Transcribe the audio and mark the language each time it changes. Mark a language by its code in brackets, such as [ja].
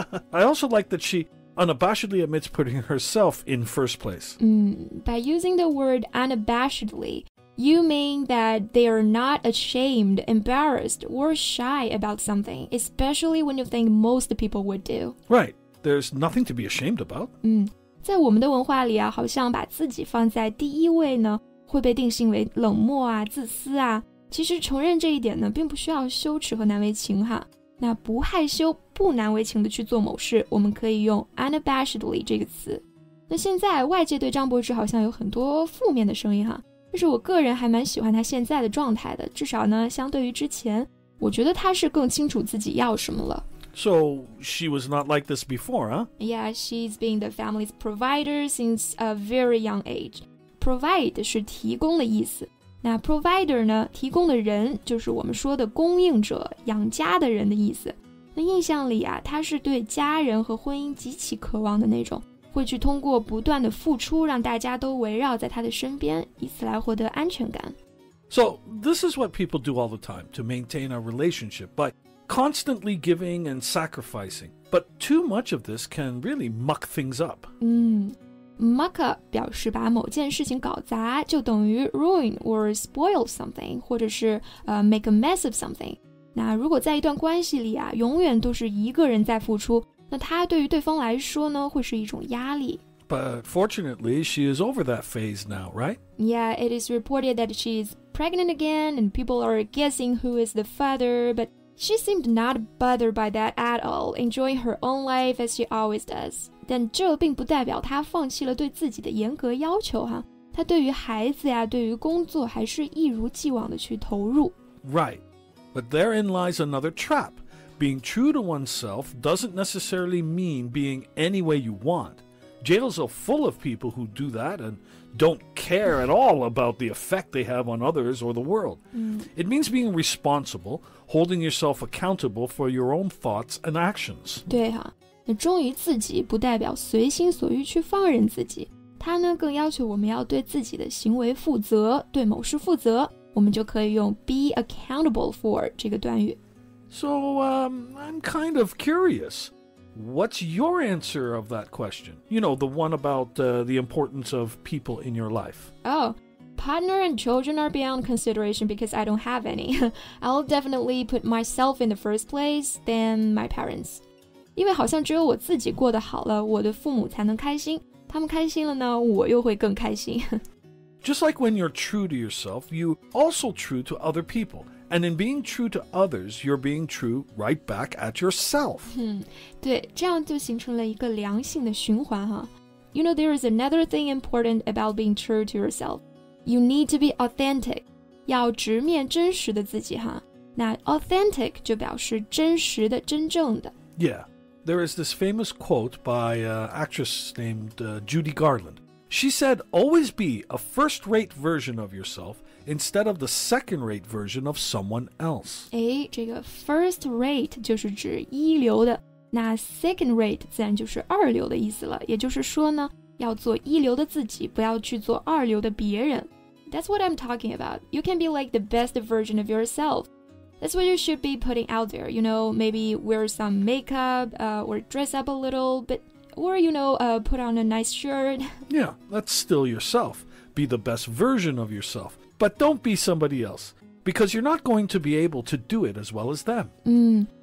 [en] I also like that she unabashedly admits putting herself in first place. By using the word unabashedly, you mean that they are not ashamed, embarrassed, or shy about something, especially when you think most people would do. Right.There's nothing to be ashamed about. [zh] 在我们的文化里啊，好像把自己放在第一位呢，会被定性为冷漠啊、自私啊。其实承认这一点呢，并不需要羞耻和难为情哈。那不害羞、不难为情的去做某事，我们可以用 unabashedly 这个词。那现在外界对张柏芝好像有很多负面的声音哈，但是我个人还蛮喜欢她现在的状态的，至少呢，相对于之前，我觉得她是更清楚自己要什么了。 [en] So, she was not like this before, huh? Yeah, she's been the family's provider since a very young age. [zh] Provide 是提供的意思。那 provider 呢，提供的人就是我们说的供应者、养家的人的意思。那印象里啊，她是对家人和婚姻极其渴望的那种，会去通过不断的付出，让大家都围绕在她的身边，以此来获得安全感。 [en] So, this is what people do all the time to maintain a relationship by constantly giving and sacrificing. But too much of this can really muck things up. [zh] Muck up 表示把某件事情搞砸，就等于 [en] ruin or spoil something, [zh] 或者是 [en] make a mess of something. [zh] 那如果在一段关系里啊，永远都是一个人在付出，那他对于对方来说呢，会是一种压力。 [en] But fortunately, she is over that phase now, right? Yeah, it is reported that she is pregnant again, and people are guessing who is the father, but she seemed not bothered by that at all, enjoying her own life as she always does. [zh] 但这并不代表她放弃了对自己的严格要求哈，她对于孩子呀，对于工作还是一如既往的去投入。 [en] Right, but therein lies another trap. Being true to oneself doesn't necessarily mean being any way you want. Jails are full of people who do that and don't care at all about the effect they have on others or the world. It means being responsible, holding yourself accountable for your own thoughts and actions. [zh] 对哈，那忠于自己不代表随心所欲去放任自己，它呢更要求我们要对自己的行为负责，对某事负责，我们就可以用 [en] be accountable for [zh] 这个短语。 [en] So, I'm kind of curious. What's your answer of that question? You know, the one about the importance of people in your life. Oh, partner and children are beyond consideration because I don't have any. I'll definitely put myself in the first place than my parents. [zh] 因为好像只有我自己过得好了，我的父母才能开心，他们开心了呢，我又会更开心。 [en] Just like when you're true to yourself, you also true to other people.And in being true to others, you're being true right back at yourself. [zh] 对，这样就形成了一个良性的循环哈。 [en] You know, there is another thing important about being true to yourself. You need to be authentic. [zh] 要直面真实的自己哈。那 authentic 就表示真实的、真正的。 [en] Yeah, there is this famous quote by an actress named Judy Garland.She said, always be a first-rate version of yourself.Instead of the second-rate version of someone else. [zh] 这个 first rate 就是指一流的，那 second rate 自然就是二流的意思了。也就是说呢，要做一流的自己，不要去做二流的别人。 [en] That's what I'm talking about. You can be like the best version of yourself. That's what you should be putting out there. You know, maybe wear some makeup, or dress up a little bit, or, you know, put on a nice shirt. Yeah, that's still yourself. Be the best version of yourself.But don't be somebody else, because you're not going to be able to do it as well as them.